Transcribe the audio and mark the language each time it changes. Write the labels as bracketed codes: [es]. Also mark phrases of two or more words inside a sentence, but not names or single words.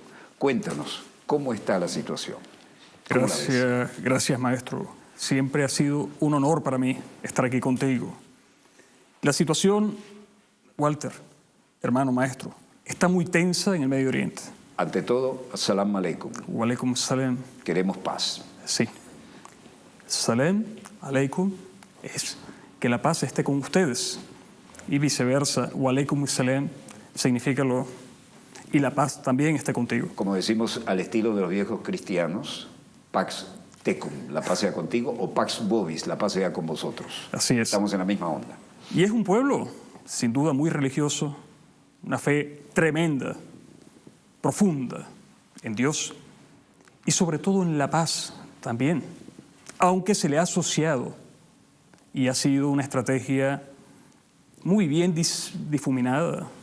[es] Cuéntanos, ¿cómo está la situación? Gracias, maestro. Siempre ha sido un honor para mí estar aquí contigo. La situación, Walter, hermano maestro, está muy tensa en el Medio Oriente. Ante todo, [ar] السلام عليكم. وعليكم السلام. [es] Queremos paz. Sí. [ar] السلام عليكم [es] es que la paz esté con ustedes. Y viceversa, [ar] وعليكم السلام [es] significa y la paz también esté contigo. Como decimos al estilo de los viejos cristianos, [la] pax tecum, [es] la paz sea contigo, o [la] pax vobis, [es] la paz sea con vosotros. Así es. Estamos en la misma onda. Y es un pueblo, sin duda, muy religioso, una fe tremenda, profunda en Dios y sobre todo en la paz también, aunque se le ha asociado y ha sido una estrategia muy bien difuminada,